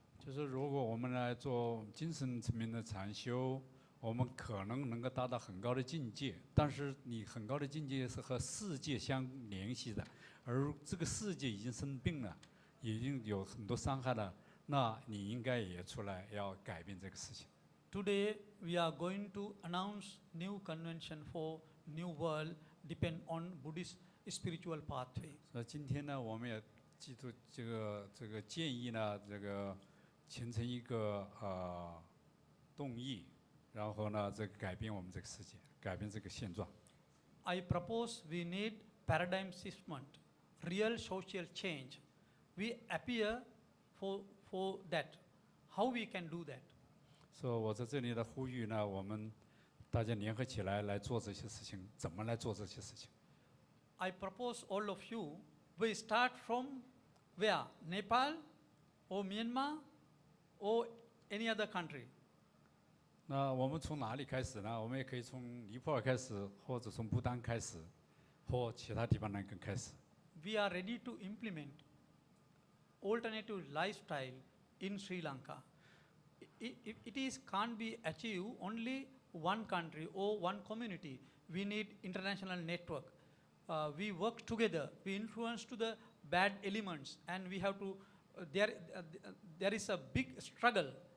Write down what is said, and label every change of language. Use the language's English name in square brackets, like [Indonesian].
[Chinese] 就是如果我们来做精神层面的禅修，我们可能够达到很高的境界，但是你很高的境界是和世界相联系的，而这个世界已经生病了，已经有很多伤害了，那你应该也出来要改变这个事情。 [English] Today we are going to announce new convention for new world, depend on Buddhist spiritual pathway. [Chinese] 所以今天呢，我们也记住这个建议呢，这个形成一个动议，然后呢，这个改变我们这个世界，改变这个现状。 [English] I propose we need paradigm shift, real social change. We appear for that. How we can do that? [Chinese] 所以我在这里的呼吁呢，我们大家联合起来来做这些事情，怎么来做这些事情？ [English] I propose all of you, we start from where? Nepal or Myanmar or any other country? [Chinese] 那我们从哪里开始呢？我们也可以从尼泊尔开始，或者从不丹开始，或其他地方呢更开始。 [English] We are ready to implement alternative lifestyle in Sri Lanka. It can't be achieved only one country or one community. We need international network. We work together. We influence to the bad elements, and we have to. There is a big struggle.